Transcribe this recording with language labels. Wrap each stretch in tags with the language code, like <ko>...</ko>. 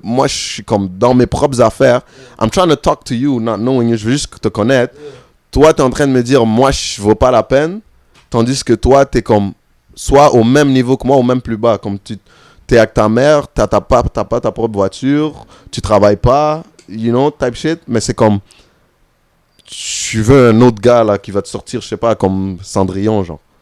<fr>Moi je suis comme dans mes propres affaires.</fr> <en>I'm trying to talk to you, not knowing you. Je veux juste te connaître. Yeah.</en> <fr>Toi, t'es en train de me dire, moi je vaux pas la peine. Tandis que toi, t'es comme, soit au même niveau que moi, ou même plus bas. Comme t'es avec ta mère, t'as pas ta propre voiture, tu travailles pas, you know, type shit. Mais c'est comme, tu veux un autre gars là qui va te sortir, je sais pas, comme Cendrillon, genre.</fr>